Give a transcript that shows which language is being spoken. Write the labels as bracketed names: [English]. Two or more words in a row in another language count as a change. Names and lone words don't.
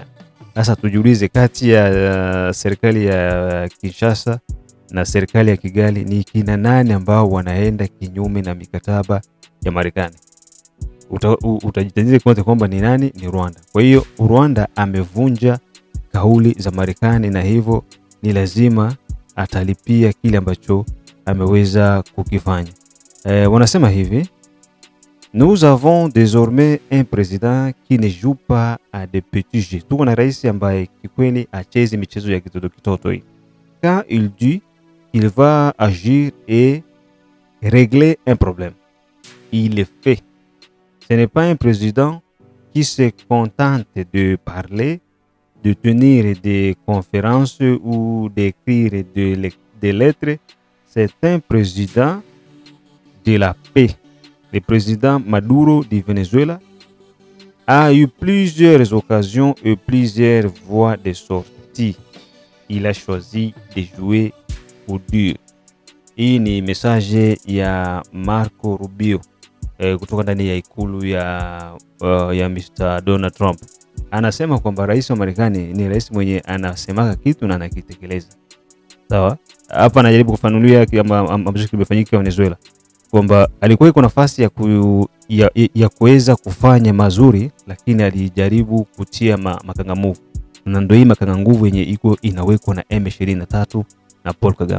[Swahili] Sasa tujiulize, kati ya serikali ya Kinshasa na serikali ya Kigali ni kina nani ambao wanaenda kinyume na mikataba ya Marekani? Utajitahidi kuona kwamba ni nani? Ni Rwanda. Kwa hiyo Rwanda amevunja kauli za Marekani, na hivyo ni lazima atalipia kile ambacho ameweza kukifanya. Wanasema hivi: [French] nous avons désormais un président qui ne joue pas à des petits jeux. [Swahili] Tuko na rais ambaye kikweli achezi michezo ya kitoto hii. [French] Quand il dit il va agir et régler un problème, il le fait. Ce n'est pas un président qui se contente de parler, de tenir des conférences ou d'écrire des lettres. C'est un président de la paix. Le président Maduro du Venezuela a eu plusieurs occasions et plusieurs voies de sortie. Il a choisi de jouer au dur. [Swahili] Hii ni message ya Marco Rubio kutoka ndani ya ikulu ya Mr. Donald Trump. Anasema kwamba rais wa Marekani ni rais mwenye anasemaka kitu na anakitekeleza. Sawa? Hapa anajaribu kufanulia ambacho kimefanyika Venezuela, kwamba alikuwa iko nafasi ya kuweza kufanya mazuri, lakini alijaribu kutia makangamuvu, na ndio hii makangamuvu yenye iko inawekwa na M23 na Paul Kagame.